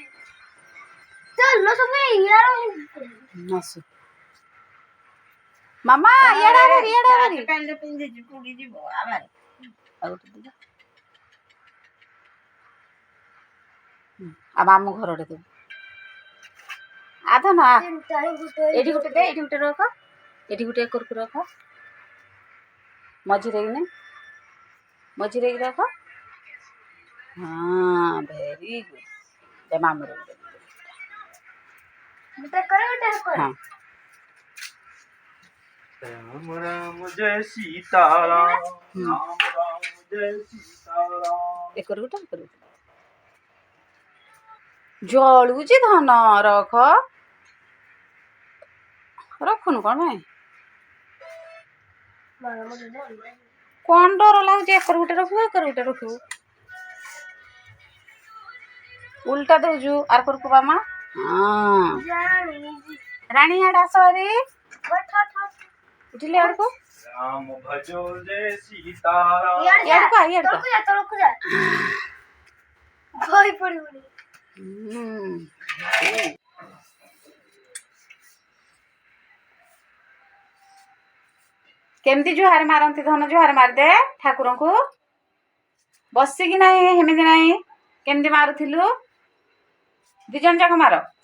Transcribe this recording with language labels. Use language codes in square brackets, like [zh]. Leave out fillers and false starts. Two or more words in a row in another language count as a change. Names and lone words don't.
[or] ଆସୁ ମାମା ଇଆଡ଼େ ଆଉ ମାମୁଁ ଘରଟେ ଦେବୁ ଆଧ ନା ଏଇଠି ଗୋଟେ ରଖ ଏଠି ଗୋଟେ କରକୁ ରଖ ମଝିରେ ରଖ ହଁ [en] very good [or] ମାମୁଁ ହଁ [sa] राम राम जय सीताराम राम राम जय सीताराम। [or] ଏ କରକୁ ଜଳୁଛି ଧନ ରଖୁନୁ କ'ଣ ପାଇଁ କ'ଣ ଡର ଲାଗୁଛି ଏକର ଗୋଟେ ରଖିବୁ ଉଲ୍ଟା ଦଉଛୁ ଆର କରକୁ ମାମା ହଁ ରାଣୀ ଆଡେ ଆସ ଭାରି ଉଠିଲେ ଆଡ଼କୁ [sa] राम भजो जय सीताराम। [or] ଇଆଡ଼କୁ କେମିତି ଜୁହାର ମାରନ୍ତି ଧନ ଜୁହାର ମାରିଦେ ଠାକୁରଙ୍କୁ ବସିକି ନାହିଁ ହେମିତି ନାହିଁ କେମିତି ମାରୁଥିଲୁ ଦି ଜଣ ଯାକ ମାର